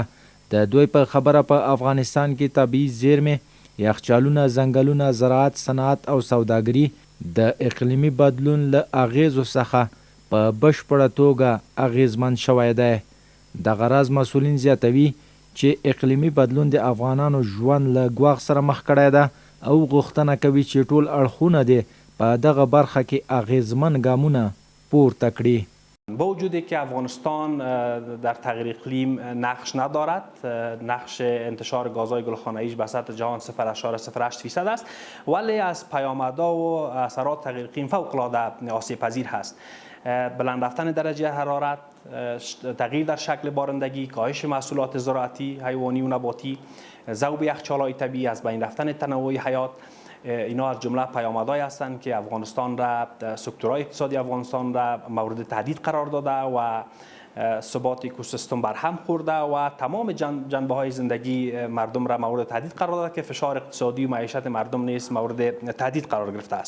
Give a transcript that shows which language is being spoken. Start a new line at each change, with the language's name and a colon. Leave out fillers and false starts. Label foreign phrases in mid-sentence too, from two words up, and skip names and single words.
Pashto: د دوی په خبره په افغانستان کې طبیعي زیرمې، یخچالونه، ځنګلونه، زراعت، صنعت او سوداګري د اقلیمي بدلون له اغیزو څخه په بشپړه توګه اغیزمن شوی دی. دغه راز مسؤلین زیاتوي چې اقلیمي بدلون د افغانانو ژوند له ګواښ سره مخ کړی ده او غوښتنه کوي چې ټول اړخونه دې په دغه برخه کې اغیزمن ګامونه پورته کړي.
Persian: با وجود که افغانستان در تغییر اقلیم نقش ندارد، نقش انتشار گازهای گلخانه‌ای به سطح جهان 0.08% است، ولی از پیامدها و اثرات تغییر اقلیم فوق‌العاده آسیب پذیر هست. بلند رفتن درجه حرارت، تغییر در شکل بارندگی، کاهش محصولات زراعتی، حیوانی و نباتی، ذوب یخچال‌های طبیعی، از بین رفتن تنوع حیات، اینا از جمله پیامدهایی هستند که افغانستان را، سکتورهای اقتصادی افغانستان را مورد تهدید قرار داده و ثبات اکوسیستم برهم خورده و تمام جنبه های زندگی مردم را مورد تهدید قرار داده که فشار اقتصادی و معیشت مردم نیز مورد تهدید قرار گرفته است.